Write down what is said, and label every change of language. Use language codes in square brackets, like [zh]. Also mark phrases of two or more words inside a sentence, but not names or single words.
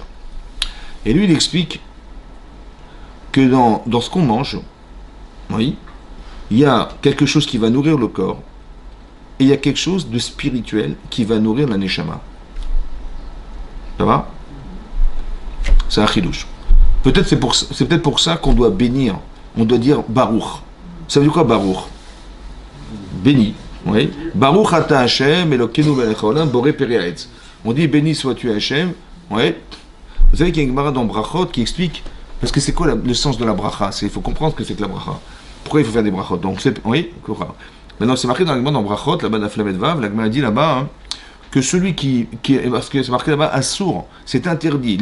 [fr] Et lui, il explique que dans ce qu'on mange, oui, il y a quelque chose qui va nourrir le corps, et il y a quelque chose de spirituel qui va nourrir la neshama. Ça va? C'est un chidouche. C'est peut-être pour ça qu'on doit bénir. On doit dire Baruch. Ça veut dire quoi Baruch? Béni. Oui. [he] ברוך אתה השם אלוקינו מלך העולם בורא פרי העץ. [fr] On dit béni sois-tu Hashem. Oui. Vous savez qu'il y a une Gemara dans Brachot qui explique, parce que c'est quoi le sens de la bracha? Il faut comprendre ce que c'est que la bracha. Pourquoi il faut faire des brachot? Donc oui, maintenant c'est marqué dans la Gemara dans Brachot, là-bas dans Flamet Vav, la Gemara dit là-bas que celui parce que c'est marqué là-bas, assour, c'est interdit.